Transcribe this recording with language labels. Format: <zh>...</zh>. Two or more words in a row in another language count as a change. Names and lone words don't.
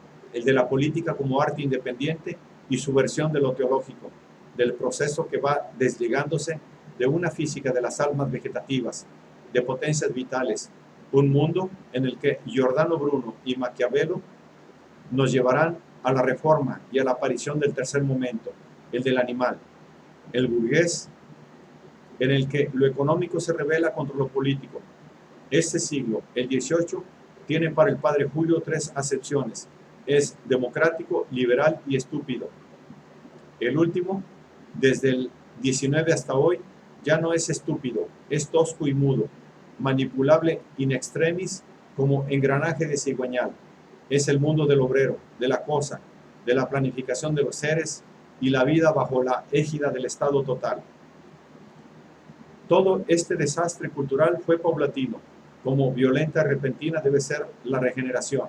<es>el de la política como arte independiente y su versión de lo teológico, del proceso que va desligándose de una física de las almas vegetativas, de potencias vitales, un mundo en el que Giordano Bruno y Maquiavelo nos llevarán a la reforma y a la aparición del tercer momento, el del animal, el burgués, en el que lo económico se revela contra lo político. Este siglo, el XVIII, tiene para el padre Julio tres acepciones: es democrático, liberal y estúpido. El último, desde el XIX hasta hoy, ya no es estúpido, es tosco y mudo, manipulable</es> <la>in extremis</la> <es>como engranaje de cigüeñal. Es el mundo del obrero, de la cosa, de la planificación de los seres y la vida bajo la égida del Estado total. Todo este desastre cultural fue paulatino, como violenta y repentina debe ser la regeneración.</es>